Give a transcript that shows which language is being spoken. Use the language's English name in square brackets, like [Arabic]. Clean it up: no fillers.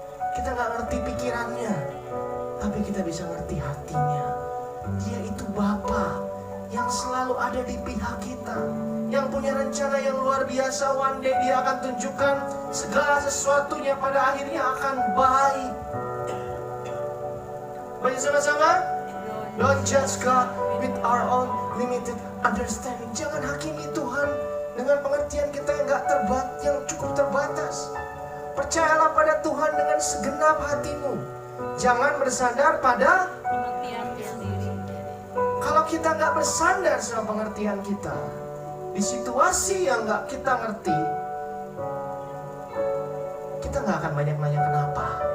[Indonesian] Kita nggak ngerti pikirannya, tapi kita bisa ngerti hatinya. Dia itu Bapa yang selalu ada di pihak kita, yang punya rencana yang luar biasa. [English] One day [Indonesian] dia akan tunjukkan segala sesuatunya pada akhirnya akan baik. Baca sama-sama. [English] Don't judge God with our own limited understanding. [Indonesian] Jangan hakimi Tuhan dengan pengertian kita yang cukup terbatas. Percayalah pada Tuhan dengan segenap hatimu. Jangan bersandar pada pengertian sendiri. kalau kita nggak bersandar sama pengertian kita di situasi yang nggak kita ngerti, kita nggak akan banyak nanya kenapa.